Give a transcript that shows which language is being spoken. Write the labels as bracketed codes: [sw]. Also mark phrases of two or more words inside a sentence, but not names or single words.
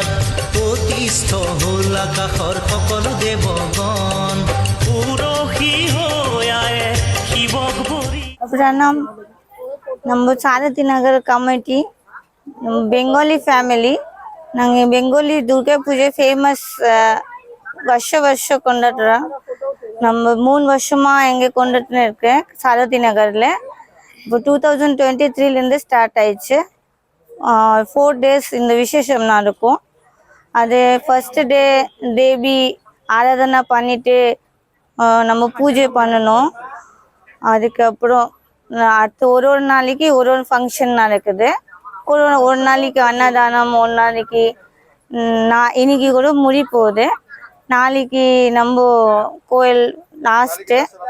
[as] প্ৰতিষ্ঠ হ'ল আকাশৰ সকলো দেৱগণ পুৰখী হৈ আয়ে শিৱক ভৰি [kn] प्रणाम ನಮ್ಮ ಸಾರಥಿ ನಗರ ಕಮಿಟಿ ಬೆಂಗಾಲಿ ಫ್ಯಾಮಿಲಿ ನಂಗೆ ಬೆಂಗಾಲಿ ದುರ್ಗಾ ಪೂಜೆ ಫೇಮಸ್ [ta] வருஷ கொண்டாடுற நம்ம 3 வருஷமா எங்க கொண்டாடிட்டு இருக்கு சாரதி நகர்ல இப்போ 2023 இருந்து ஸ்டார்ட் ஆயிடுச்சு 4 days இந்த விசேஷம் நடக்கும் அது [en] first day [ta] தேவி ஆராதனை பண்ணிட்டு நம்ம பூஜை பண்ணணும் அதுக்கப்புறம் அடுத்து ஒரு நாளைக்கு ஒரு ஃபங்க்ஷன் நடக்குது ஒரு நாளைக்கு அன்னதானம் ஒரு நாளைக்கு இன்னைக்கு கூட முடி போகுது நாளைக்கு நம்ம கோயில் லாஸ்ட்டு